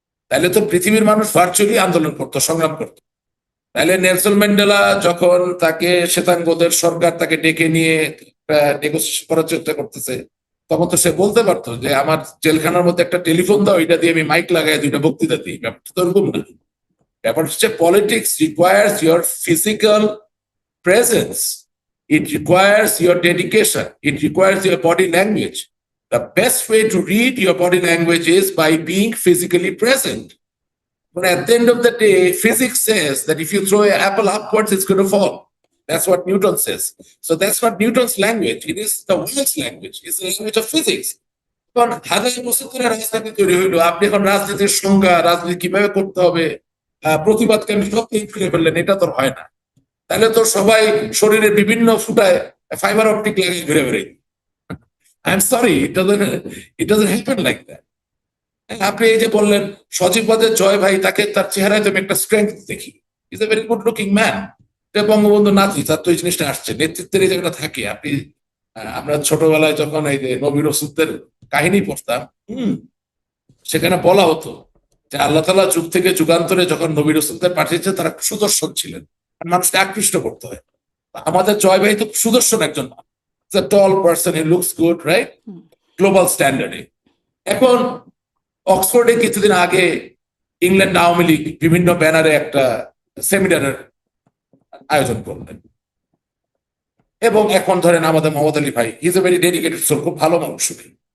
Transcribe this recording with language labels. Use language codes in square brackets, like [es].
[bn] তাহলে তো পৃথিবীর মানুষ ভার্চুয়ালি আন্দোলন করতো, সংগ্রাম করতো। তাহলে নেলসন ম্যান্ডেলা যখন তাকে শ্বেতাঙ্গদের সরকার তাকে ডেকে নিয়ে নেগোসিয়েশন করার চেষ্টা করতেছে, তখন তো সে বলতে পারতো যে আমার জেলখানার মধ্যে একটা টেলিফোন দাও, এটা দিয়ে আমি মাইক লাগাই 2টা বক্তৃতা দিই। ব্যাপারটা তো এরকম না। ব্যাপার হচ্ছে [en] Politics requires your physical presence, it requires your dedication, it requires your body language. The best way to read your body language is by being physically present. But at the end of the day, physics says that if you throw an apple upwards, it's going to fall. That's what Newton says. So that's not Newton's language. It is the world's language. It's the language of physics. [bn] এখন হাজার বছর ধরে রাজনীতি তৈরি হইলো, আপনি এখন রাজনীতির সংজ্ঞা, রাজনীতি কিভাবে করতে হবে, প্রতিবাদকে আমি সব ফিরে ফেললেন, এটা তো হয় না। তাহলে তো সবাই শরীরের বিভিন্ন ফুটায় ফাইবার অপটিক লাগিয়ে ঘুরে বেড়াই। [en] I am sorry, it doesn't happen like that. [bn] আপনি এই যে বললেন সজীব ওয়াজেদ জয় ভাই, তাকে তার চেহারায় তো আমি একটা স্ট্রেংথ দেখি। [en] Is a very good looking man. [bn] Bangabandhu নাতি, তার তো এই জিনিসটা আসছে, নেতৃত্বের এই জায়গাটা থাকে। আপনি আমরা ছোটবেলায় যখন এই যে নবী রসুলদের কাহিনী পড়তাম, সেখানে বলা হতো যে আল্লাহ তাআলা যুগ থেকে যুগান্তরে যখন নবী রসুলদের পাঠিয়েছে তারা সুদর্শন ছিলেন, মানুষকে আকৃষ্ট করতে হয়। আমাদের জয় ভাই তো সুদর্শন একজন, [en] a tall person, he looks good, right? Hmm, [bn] global স্ট্যান্ডার্ডে। এখন অক্সফোর্ডে কিছুদিন আগে ইংল্যান্ড আওয়ামী লীগ বিভিন্ন ব্যানারে একটা সেমিনারের আয়োজন করলেন, এবং এখন ধরেন আমাদের মোহাম্মদ আলী ভাই, [en] is a very dedicated soul, [bn] খুব ভালো মানুষ উনি।